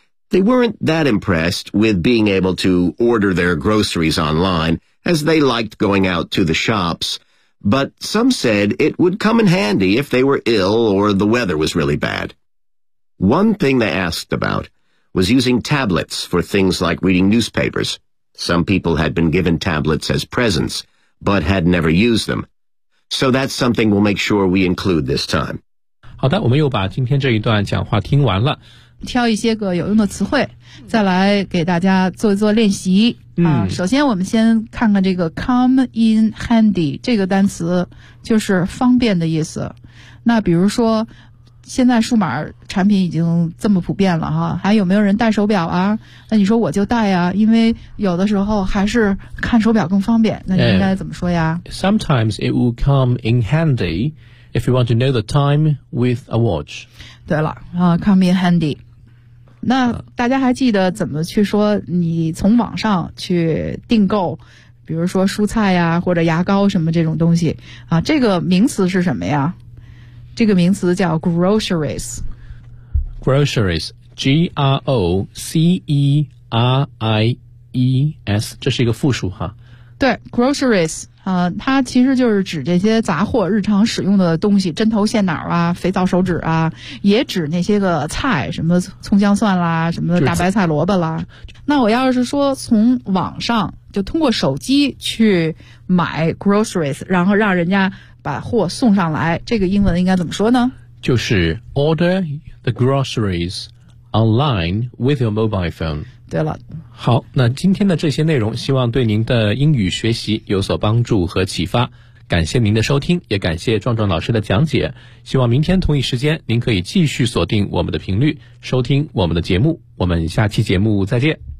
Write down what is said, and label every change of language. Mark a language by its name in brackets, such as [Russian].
[English] They weren't that impressed with being able to order their groceries online, as they liked going out to the shops, but some said it would come in handy if they were ill or the weather was really bad. One thing they asked about was using tablets for things like reading newspapers. Some people had been given tablets as presents, but had never used them. So that's something we'll make sure we include this time. [Chinese] 好的，我们又把今天这一段讲话听完了。挑一些个有用的词汇再来给大家做一做练习、首先我们先看看这个 [English] come in handy [Chinese] 这个单词就是方便的意思那比如说现在数码产品已经这么普遍了哈，还有没有人戴手表啊那你说我就戴啊因为有的时候还是看手表更方便那你应该怎么说呀 [English] Sometimes it will come in handyIf you want to know the time with a watch. 对了、come in handy. [Chinese] 那大家还记得怎么去说你从网上去订购比如说蔬菜呀或者牙膏什么这种东西、这个名词是什么呀这个名词叫 groceries. Groceries, G-R-O-C-E-R-I-E-S, 这是一个复数哈。对 groceries. 它其实就是指这些杂货日常使用的东西针头线脑啊肥皂手指啊也指那些个菜什么葱姜蒜啦什么大白菜萝卜啦。那我要是说从网上就通过手机去买 groceries, 然后让人家把货送上来这个英文应该怎么说呢 [English] 就是 order the groceries online with your mobile phone. [Chinese] 对了好那今天的这些内容希望对您的英语学习有所帮助和启发感谢您的收听也感谢壮壮老师的讲解希望明天同一时间您可以继续锁定我们的频率收听我们的节目我们下期节目再见